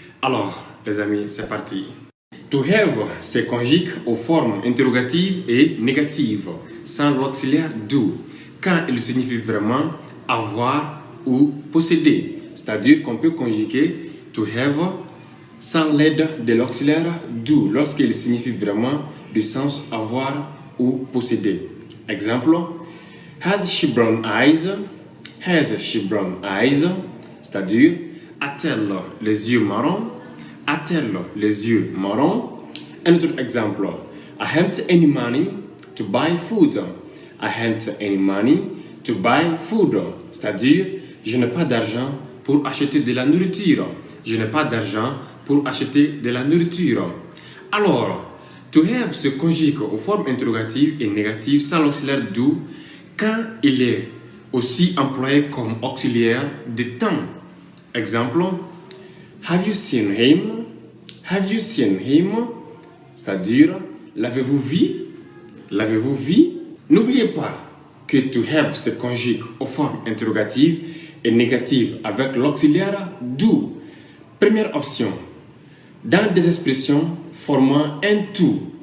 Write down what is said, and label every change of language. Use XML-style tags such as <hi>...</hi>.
<fr>Alors les amis, c'est parti. To have se conjugue aux formes interrogatives et négatives sans l'auxiliaire do quand il signifie vraiment avoir ou posséder. C'est-à-dire qu'on peut conjuguer to have sans l'aide de l'auxiliaire do lorsqu'il signifie vraiment du sens avoir ou posséder.</fr> <en>Exemple, has she brown eyes? Has she brown eyes?</en> <fr>C'est-à-dire, a-t-elle les yeux marrons? A-t-elle les yeux marrons? Un autre exemple,</fr> <en>I haven't any money to buy food. I haven't any money to buy food.</en> <fr>C'est-à-dire, je n'ai pas d'argent pour acheter de la nourriture. Je n'ai pas d'argent pour acheter de la nourriture. Alors, to have se conjugue aux formes interrogatives et négatives sans l'auxiliaire do quand il est aussi employé comme auxiliaire de temps.</fr> <en>Exemple, have you seen him? Have you seen him?</en> <fr>C'est-à-dire, l'avez-vous vu? L'avez-vous vu? N'oubliez pas que to have se conjugue aux formes interrogatives et négatives avec l'auxiliaire do. Première option, dans des expressions formant un tout.</fr>